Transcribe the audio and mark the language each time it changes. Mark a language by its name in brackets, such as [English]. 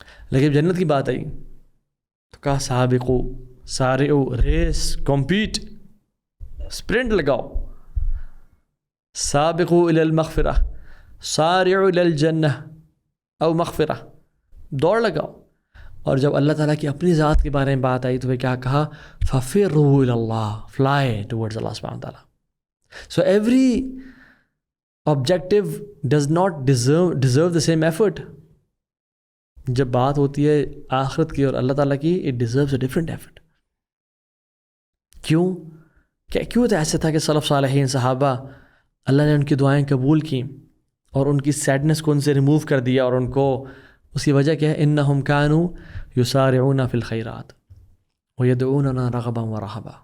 [Urdu] لیکن جنت کی بات آئی تو کہا سارعوا، ریس، کمپیٹ، اسپرنٹ لگاؤ. [Arabic] سابقوا الی المغفرہ، سارعوا الی الجنہ او مغفرہ، [Urdu] دوڑ لگاؤ. اور جب اللہ تعالیٰ کی اپنی ذات کے بارے میں بات آئی تو وہ کیا کہا؟ [Arabic] ففروا الی اللہ، [English] fly towards [Urdu] اللہ سبحانہ وتعالیٰ. [English] So every objective does not deserve the same effort. [Urdu] جب بات ہوتی ہے آخرت کی اور اللہ تعالیٰ کی، [English] it deserves a different effort. [Urdu] کیوں تو ایسا تھا کہ سلف صالحین صحابہ، اللہ نے ان کی دعائیں قبول کی اور ان کی سیڈنس کو ان سے ریموو کر دیا، اور ان کو اس کی وجہ کیا ہے؟ [Arabic] انہم کانوا یسارعون فی الخیرات ویدعوننا رغبا ورہبا.